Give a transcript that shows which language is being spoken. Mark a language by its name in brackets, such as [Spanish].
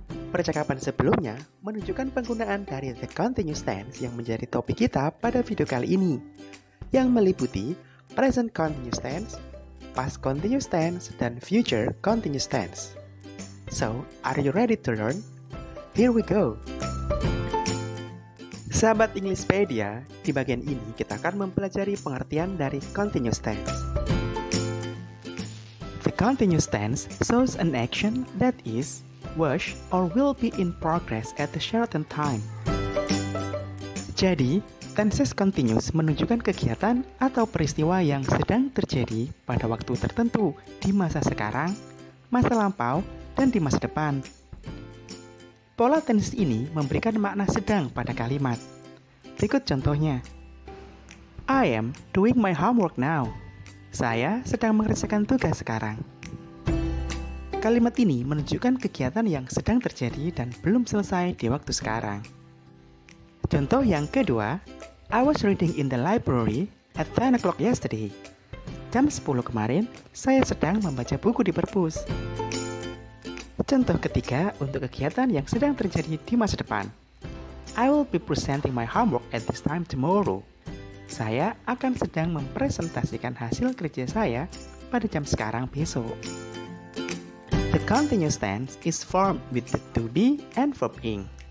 [Indonesian] Percakapan sebelumnya menunjukkan penggunaan dari the continuous tense yang menjadi topik kita pada video kali ini, yang meliputi present continuous tense, past continuous tense, dan future continuous tense. [English] So, are you ready to learn? Here we go! [Indonesian] Sahabat Englishpedia, di bagian ini kita akan mempelajari pengertian dari continuous tense. [English] The continuous tense shows an action that is, was, or will be in progress at a certain time. [Indonesian] Jadi, tenses continuous menunjukkan kegiatan atau peristiwa yang sedang terjadi pada waktu tertentu di masa sekarang, masa lampau, dan di masa depan. Pola tenses ini memberikan makna sedang pada kalimat. Berikut contohnya. [English] I am doing my homework now. [Indonesian] Saya sedang mengerjakan tugas sekarang. Kalimat ini menunjukkan kegiatan yang sedang terjadi dan belum selesai di waktu sekarang. Contoh yang kedua, [English] I was reading in the library at 10 o'clock yesterday. [Indonesian] Jam 10 kemarin, saya sedang membaca buku di perpus. Contoh ketiga untuk kegiatan yang sedang terjadi di masa depan. [English] I will be presenting my homework at this time tomorrow. [Indonesian] Saya akan sedang mempresentasikan hasil kerja saya pada jam sekarang besok. [English] The continuous tense is formed with the to be and verb ing.